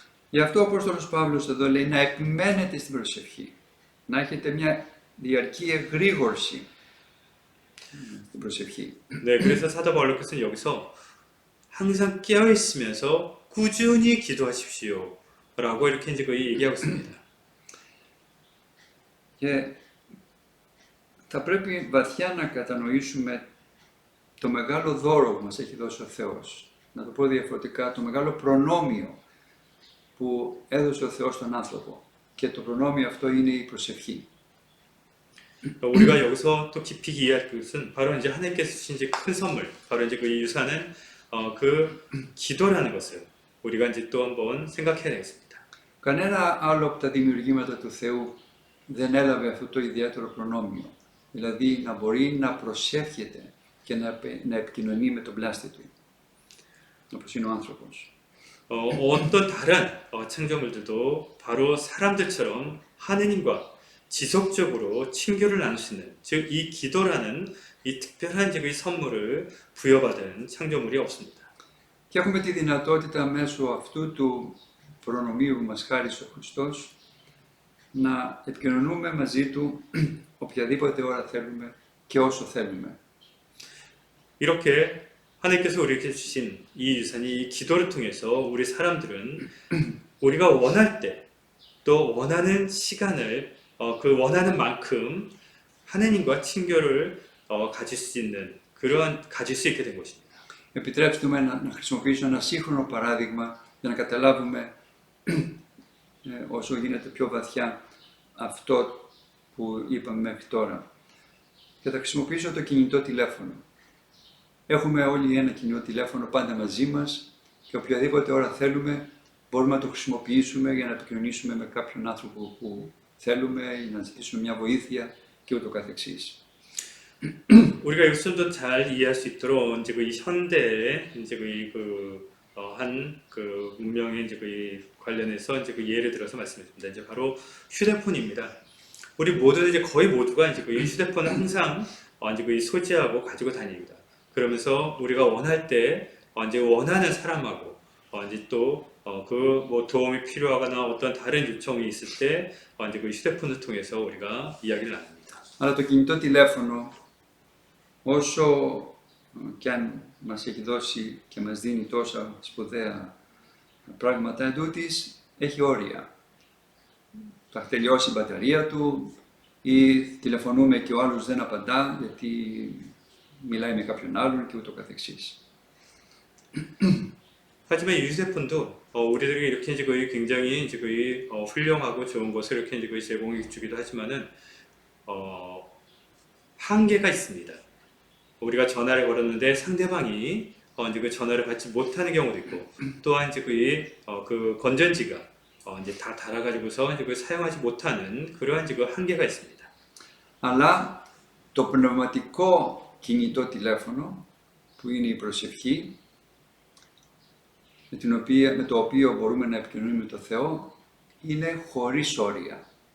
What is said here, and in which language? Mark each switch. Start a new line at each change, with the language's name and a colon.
Greek: Γι' αυτό ο Απόστολος Παύλος εδώ λέει να επιμένετε στην προσευχή. Να έχετε μια διαρκή εγρήγορση στην προσευχή.
Korean: 네, 그래서 사도 바울께서는 여기서 항상 깨어 있으면서 꾸준히 기도하십시오라고 이렇게 이제 얘기하고 있습니다.
Greek: Και θα πρέπει βαθιά να κατανοήσουμε το μεγάλο δώρο που μας έχει δώσει ο Θεός. Να το πω διαφορετικά, το μεγάλο προνόμιο που έδωσε ο Θεός στον άνθρωπο. Και το προνόμιο αυτό είναι η προσευχή.
Korean: 우리가 여기서 또 깊이 이해할 것은 바로 이제 하나님께서 주신 이제 큰 선물, 바로 이제 이 유산은 그 기도라는 것을 우리가 이제 또 한번 생각해야 되겠습니다.
Greek: Κανένα άλλο από τα δημιουργήματα του Θεού δεν έλαβε αυτό το ιδιαίτερο προνόμιο. Δηλαδή να μπορεί να προσεύχεται και να επικοινωνεί με τον πλάστη του, όπως είναι ο άνθρωπος.
Korean: 어떤 다른 창조물들도 바로 사람들처럼 하느님과 지속적으로 친교를 나눌 수 있는, 즉 이 기도라는 이 특별한 이 선물을 부여받은 창조물이 없습니다.
Greek: Και έχουμε τη δυνατότητα μέσω αυτού του προνομίου που μας χάρισε ο Χριστός να επικοινωνούμε μαζί του οποιαδήποτε ώρα θέλουμε και όσο θέλουμε.
Korean: 이렇게 하나님께서 우리에게 주신 이 유산이 이 기도를 통해서 우리 사람들은 우리가 원할 때 또 원하는 시간을 그 원하는 만큼 하나님과 친교를 가질 수 있는 가질 수 있게 된 것입니다.
Greek: Επιτρέψτε μου να χρησιμοποιήσω ένα σύγχρονο παράδειγμα για να καταλάβουμε όσο γίνεται πιο βαθιά αυτό που είπαμε μέχρι τώρα. Και θα χρησιμοποιήσω το κινητό τηλέφωνο. Έχουμε όλοι ένα κινητό τηλέφωνο πάντα μαζί μας και οποιαδήποτε ώρα θέλουμε μπορούμε να το χρησιμοποιήσουμε για να επικοινωνήσουμε με κάποιον άνθρωπο που θέλουμε ή να ζητήσουμε μια βοήθεια και ούτω καθεξής.
Korean: 우리가 이것을 좀 더 잘 이해할 수 있도록 이제 이 현대의 이제 한 문명의 이제 관련해서 이제 예를 들어서 말씀드립니다. 이제 바로 휴대폰입니다. 우리 모두는 이제 거의 모두가 이제 이 휴대폰을 항상 이제 소지하고 가지고 다닙니다. 그러면서 우리가 원할 때 이제 원하는 사람하고 이제 또 뭐 도움이 필요하거나 어떤 다른 요청이 있을 때 이제 휴대폰을 통해서 우리가 이야기를 나눕니다.
Greek: Αλλά το κινητό τηλέφωνο, όσο κι αν μας έχει δώσει και μας δίνει τόσα σπουδαία πράγματα, εντούτοις έχει όρια. Θα τελειώσει η μπαταρία του ή τηλεφωνούμε και ο άλλος δεν απαντά γιατί μιλάει με κάποιον άλλον και ούτω καθεξής.
Korean: 하지만 이 휴대폰도 우리들에게 이렇게 이제 굉장히 이제 훌륭하고 좋은 것을 이렇게 이제 제공해 주기도 하지만은 한계가 있습니다. 우리가 전화를 걸었는데 상대방이 이제 그 전화를 받지 못하는 경우도 있고, 또한 이제 그 건전지가 이제 다 닳아가지고서 이제 사용하지 못하는 그러한 이제 한계가 있습니다.
Greek: Αλλά το πνευματικό κινητό τηλέφωνο που είναι η προσευχή, με το οποίο μπορούμε να επικοινωνούμε με τον Θεό, είναι χωρίς όρια.